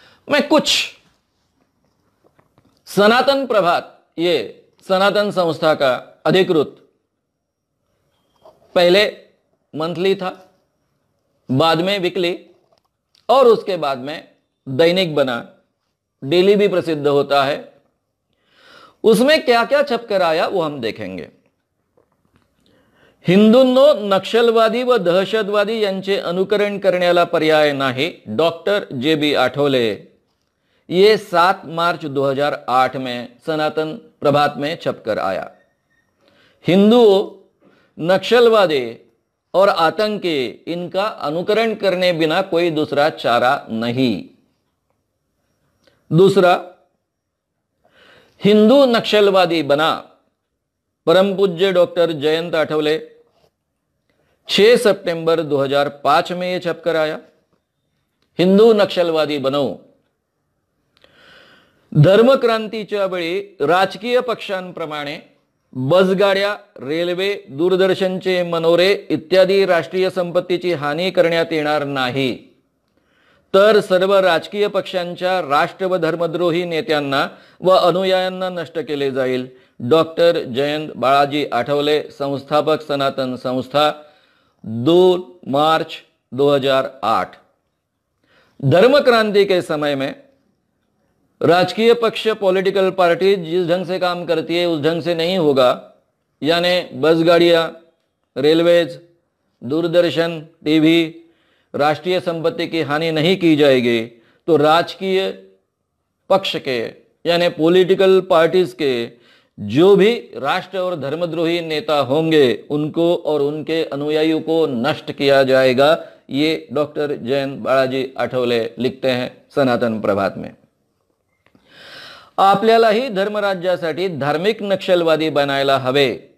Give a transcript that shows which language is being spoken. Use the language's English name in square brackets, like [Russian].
[Hindi] मैं कुछ सनातन प्रभात, ये सनातन संस्था का अधिकृत पहले मंथली था, बाद में वीकली, और उसके बाद में दैनिक बना, डेली भी प्रसिद्ध होता है। उसमें क्या क्या छपकर आया वो हम देखेंगे। [Marathi] हिंदूंनो नक्षलवादी व दहशतवादी यांचे अनुकरण करण्याला पर्याय नाही, डॉक्टर जे.बी. आठवले। [Hindi] ये 7 मार्च 2008 में सनातन प्रभात में छपकर आया। हिंदुओं, नक्सलवादी और आतंकी, इनका अनुकरण करने बिना कोई दूसरा चारा नहीं। दूसरा, हिंदू नक्सलवादी बना परम पूज्य डॉक्टर जयंत आठवले। 6 सितंबर 2005 में यह छपकर आया। हिंदू नक्षलवादी बनो। [Marathi] धर्मक्रांतीच्या वेळी राजकीय पक्षांप्रमाणे बसगाड्या, रेल्वे, दूरदर्शनचे मनोरे इत्यादी राष्ट्रीय संपत्तीची हानी करण्यात येणार नाही, तर सर्व राजकीय पक्षांच्या राष्ट्र व धर्मद्रोही नेत्यांना व अनुयायांना नष्ट केले जाईल। डॉक्टर जयंत बाळाजी आठवले, संस्थापक सनातन संस्था, 2 मार्च 2008। [Hindi] धर्म क्रांति के समय में राजकीय पक्ष, पॉलिटिकल पार्टी जिस ढंग से काम करती है उस ढंग से नहीं होगा, यानी बस गाड़ियाँ, रेलवेज, दूरदर्शन, टीवी, राष्ट्रीय संपत्ति की हानि नहीं की जाएगी, तो राजकीय पक्ष के यानी पॉलिटिकल पार्टीज के जो भी राष्ट्र और धर्मद्रोही नेता होंगे उनको और उनके अनुयायियों को नष्ट किया जाएगा। ये डॉक्टर जयंत बाळाजी आठवले लिखते हैं सनातन प्रभात में। [Marathi] आपल्यालाही धर्मराज्यासाठी धार्मिक नक्षलवादी बनायला हवे।